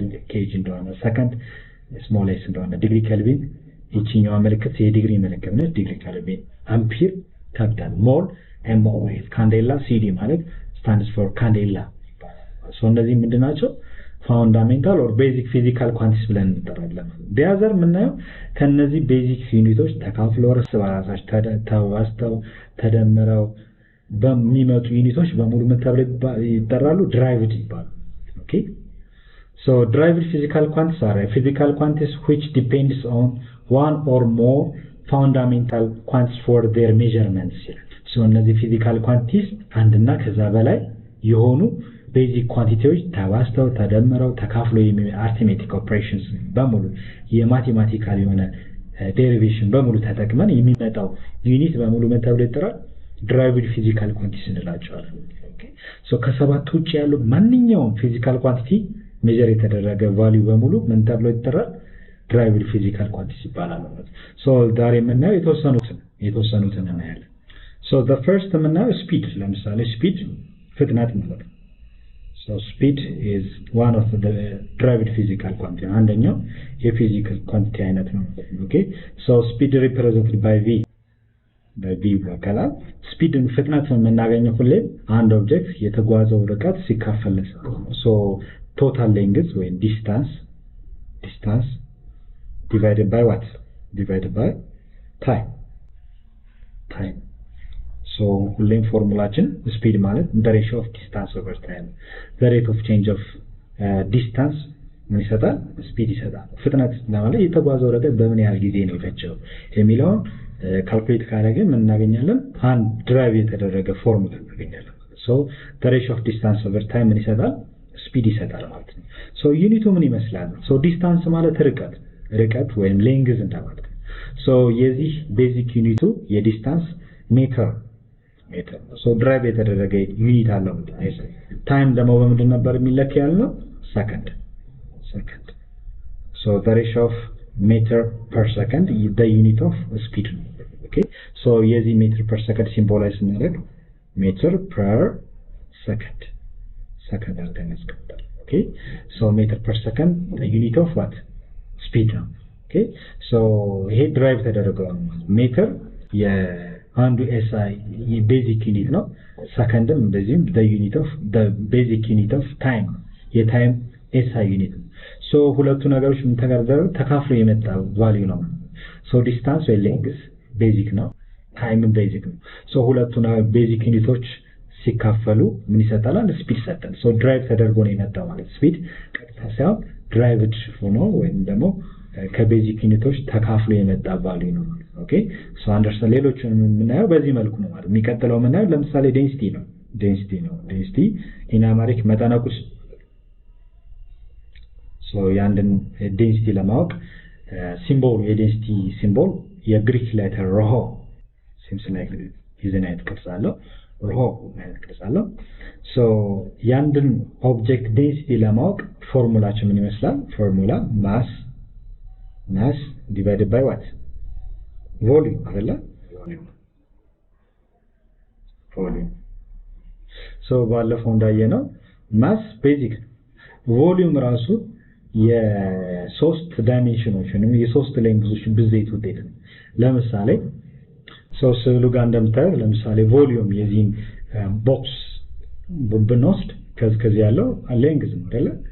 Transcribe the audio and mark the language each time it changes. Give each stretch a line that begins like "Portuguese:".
Amharic: ኬጂ እንደሆነ ሰከንድ ስሞል s እንደሆነ ዲግሪ ኬልቪን እቺኛው ምልክት የዲግሪ ምልክት ነው ዲግሪ ኬልቪን አምፒር ካፒታል ሞል MOL candela CD ማለት stands for candela so እነዚህ ምንድናቸው fundamental or basic physical quantities ብለን እንጠራለን
English: the other
Amharic: ምናየው ከነዚህ basic ዩኒቶች ተካፍለው እርስ በራሳቸው ተዋስተው ተደምረው በሚመጡ ዩኒቶች በሙሉ ምን ተብለው ይጠራሉ derived ይባላሉ okay
English: So derived physical quantities are physical quantities which depends on one or more fundamental quantities for their measurements.
Amharic: So እነዚህ physical quantities አንድና ከዛ በላይ የሆኑ basic quantities ተዋስተው ተደምረው ተካፍለው arithmetic operations በሙሉ የማቴማቲካል የሆነ derivation በሙሉ ተጠቅመን የሚመጣው ዩኒት በሙሉ ምን ተብሎ ይጠራል? derived physical quantities እንላቸዋለን። ኦኬ ሶ ከሰባት ውጪ ያሉ ማንኛውም physical quantity ሜጀር የተደረገ ቫልዩ በሙሉ ምን ተብሎ ይጠራል? derived physical quantities ይባላል ማለት ነው። ሶ ዛሬ የምናየው የተወሰኑትን እናያለን። ሶ the first የምናየው speed ለምሳሌ speed ፍጥነት ማለት ነው።
English: So speed is one of the derived physical quantity.
Amharic: አንደኛው የፊዚካል ኳንቲቲ አይነት ነው።
English: Okay, so speed represented by v
Amharic: ይባላል። speed ፍጥነት የምናገኘው ሁሌ አንድ ኦብጀክት የተጓዘው ርቀት ሲካፈል ነው።
English: So total length
Amharic: ወይ distance
English: divided by what? Divided by time. So
Amharic: ሁሌም ፎርሙላችን
English: speed ማለት the ratio of distance over time. The rate of change of distance
Amharic: ምን ይሰጣል? speed ይሰጣል። ፍጥነት ለማለት የተጓዘው ርቀት በምን ያህል ጊዜ ነው የፈጀው የሚለውን ካልኩሌት ካደረግን ምን እናገኛለን? አንድ ድራይቭ የተደረገ ፎርሙላ እናገኛለን።
English: So the ratio of distance over time
Amharic: ምን ይሰጣል? speed ይሰጣል ማለት ነው። So ዩኒቱ ምን ይመስላል? So distance ማለት ርቀት ወይም length እንደማለት ነው። So የዚህ ቤዚክ ዩኒቱ የዲስታንስ ሜትር so ድራይቭ የተደረገ ዩኒት አለው። ታይም ደግሞ በምንድን ነበር የሚለካ ያልነው?
English: ሰከንድ so the ratio of meter per second is the unit of speed. Okay, so የዚህ meter per second
Amharic: ሲምቦላይዝ ስናደርግ
English: meter per second
Amharic: አድርገን እናስቀምጣለን።
English: Okay, so meter per second the unit of what?
Amharic: speed ነው። Okay, so ይሄ ድራይቭ ተደረገው ነው ሜትር አንዱ SI ቤዚክ ዩኒት ነው። ሰከንድም እንደዚህም
English: the basic unit of time
Amharic: የታይም SI ዩኒት ነው። ሶ ሁለቱ ነገሮች ምን ተካፍለው የመጣ ቫልዩ ነው። ሶ ዲስታንስ ወይ ሌንግዝ ቤዚክ ነው፣ ታይምም ቤዚክ ነው። ሶ ሁለቱ ቤዚክ ዩኒቶች ሲካፈሉ ምን ይሰጣል? ስፒድ ሰጠን። ሶ ድራይቭ ተደርጎ ነው የመጣው ማለት ስፒድ ቀጥታ ሳይሆን ድራይቭድ ሆኖ ወይም ደግሞ ከቤዚክ ዩኒቶች ተካፍሎ የመጣ ቫልዩ ነው። ኦኬ ሶ አንደርስታንድ ሌሎችን የምናየው በዚህ መልኩ ነው ማለት የሚቀጥለው የምናየው ለምሳሌ ዴንሲቲ ነው። ዴንሲቲ ኢን አማሪክ መጠነ ቁስ ሶ ያንድን ዴንሲቲ ለማወቅ ሲምቦሉ የዴንሲቲ ሲምቦል የግሪክ ሌተር ሮሆ ሲምስ ላይክ ይዘን አይነት ቅርጽ አለው። ሮሆ አይነት ቅርጽ አለው። ሶ ያንድን ኦብጀክት ዴንሲቲ ለማወቅ ፎርሙላችን ምን ይመስላል?
English: ፎርሙላ ማስ divided by what?
Amharic: volume አይደለ? volume so ባለፈው እንዳየነው ማስ ቤዚክ ቮሊዩም ራሱ የሶስት ዳይሜንሽኖች ወይም የሶስት ሌንግዞች ብዜት ውጤት ነው። ለምሳሌ ሶ ስዕሉ ጋር እንደምታዩት ለምሳሌ ቮሊዩም የዚህን ቦክስ ብንወስድ ከዚህ ያለው ሌንግዝ ነው አይደለ?